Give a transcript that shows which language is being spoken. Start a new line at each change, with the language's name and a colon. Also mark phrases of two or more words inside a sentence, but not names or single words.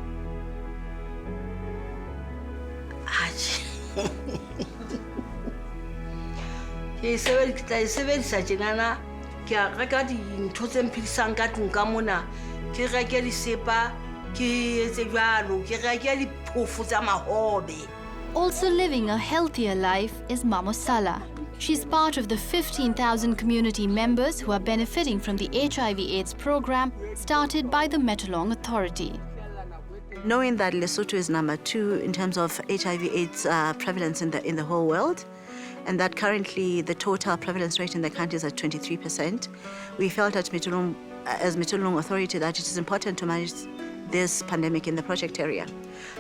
Southern Sotho: ke sebedisa tjenana ke reka dintho tse mphidisang ka tlung ka mona ke reke disepa ke etse jwalo ke reke diphofu tsa mahobe.
English: Also living a healthier life is Mamosala. She's part of the 15,000 community members who are benefiting from the HIV/AIDS program started by the Metolong Authority. Knowing that Lesotho is number 2 in terms of HIV/AIDS prevalence in the whole world, and that currently the total prevalence rate in the country is at 23%, we felt at Metolong, as Metolong Authority, that it is important to manage this pandemic in the project area.